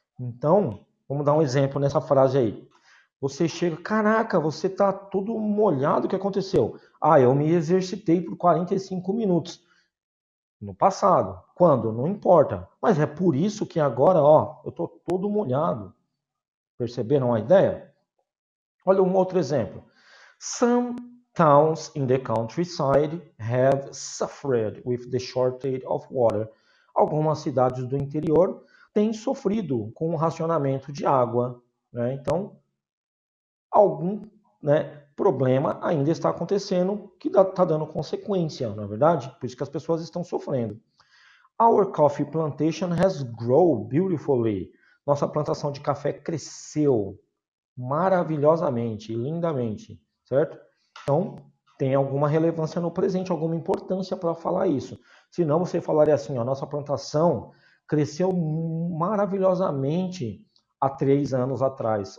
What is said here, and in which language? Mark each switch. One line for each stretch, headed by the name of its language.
Portuguese: Então, vamos dar um exemplo nessa frase aí. Você chega, caraca, você tá todo molhado, o que aconteceu? Ah, eu me exercitei por 45 minutos. No passado. Quando? Não importa. Mas é por isso que agora, ó, eu tô todo molhado. Perceberam a ideia? Olha um outro exemplo.
English: Some towns in the countryside have suffered with the shortage of water.
Portuguese: Algumas cidades do interior têm sofrido com o racionamento de água, né? Então, algum, né, problema ainda está acontecendo que está dando consequência, não é verdade? Por isso que as pessoas estão sofrendo.
English: Our coffee plantation has grown beautifully.
Portuguese: Nossa plantação de café cresceu maravilhosamente, lindamente, certo? Então, tem alguma relevância no presente, alguma importância para falar isso. Senão você falaria assim, ó, nossa plantação cresceu maravilhosamente há 3 anos atrás.